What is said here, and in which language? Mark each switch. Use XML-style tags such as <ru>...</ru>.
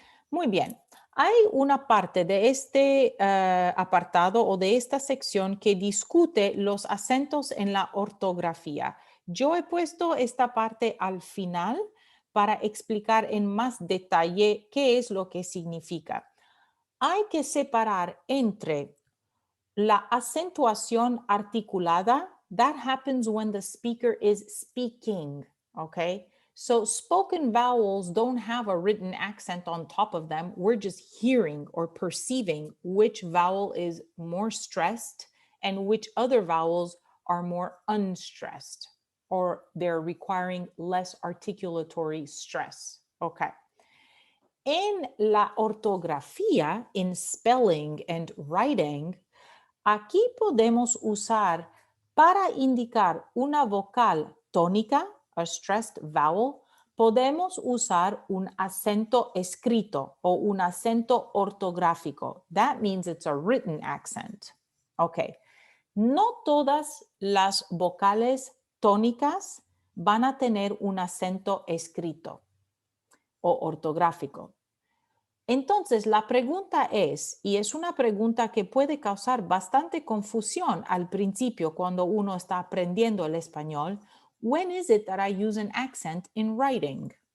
<es>Muy bien. Hay una parte de este apartado o de esta sección que discute los acentos en la ortografía. Yo he puesto esta parte al final para explicar en más detalle qué es lo que significa. Hay que separar entre la acentuación articulada.</es> <en>That happens when the speaker is speaking, okay? So spoken vowels don't have a written accent on top of them. We're just hearing or perceiving which vowel is more stressed and which other vowels are more unstressed or they're requiring less articulatory stress.</en> <es>Okay. En la ortografía,</es> <en>in spelling and writing,</en> <es>aquí podemos usar para indicar una vocal tónica,</es> <en>a stressed vowel,</en> <es>podemos usar un acento escrito o un acento ortográfico.</es> <en>That means it's a written accent. Ok.</en> <es>No todas las vocales tónicas van a tener un acento escrito o ortográfico. Entonces, la pregunta es, y es una pregunta que puede causar bastante confusión al principio cuando uno está aprendiendo el español,</es> <en>when is it that I use an accent in writing?</en>